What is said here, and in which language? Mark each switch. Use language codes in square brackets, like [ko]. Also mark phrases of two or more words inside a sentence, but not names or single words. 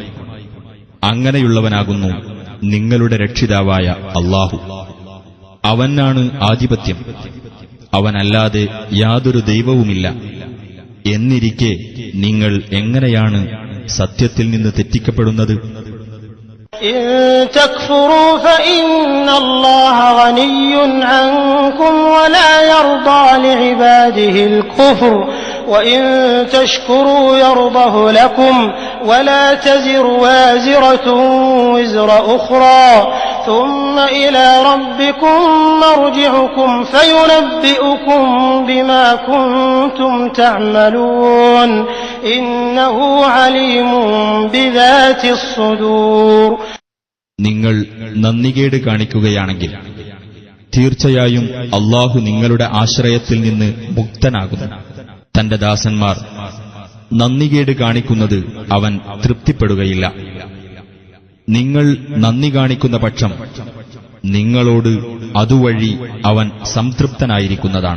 [ml] അങ്ങനെയുള്ളവനാകുന്നു നിങ്ങളുടെ രക്ഷിതാവായ അല്ലാഹു. അവനാണ് ആധിപത്യം, അവനല്ലാതെ യാതൊരു ദൈവവുമില്ല. എന്നിരിക്കെ നിങ്ങൾ എങ്ങനെയാണ് സത്യത്തിൽ നിന്ന് തെറ്റിക്കപ്പെടുന്നത്? [ar] إن تكفروا فإن الله غني عنكم ولا يرضى لعباده الكفر وإن تشكروا يرضه لكم ولا تزر وازرة وزر أخرى ثم إلى ربكم مرجعكم فينبئكم بما كنتم تعملون إنه عليم بذات الصدور. [ml] നിങ്ങൾ നന്ദികേട് കാണിക്കുകയാണെങ്കിൽ തീർച്ചയായും അല്ലാഹു നിങ്ങളുടെ ആശ്രയത്തിൽ നിന്ന് മുക്തനാകുന്നു. തന്റെ ദാസന്മാർ നന്ദികേട് കാണിക്കുന്നത് അവൻ തൃപ്തിപ്പെടുകയില്ല. നിങ്ങൾ നന്ദി കാണിക്കുന്ന പക്ഷം നിങ്ങളോട് അതുവഴി അവൻ സംതൃപ്തനായിരിക്കുന്നതാണ്.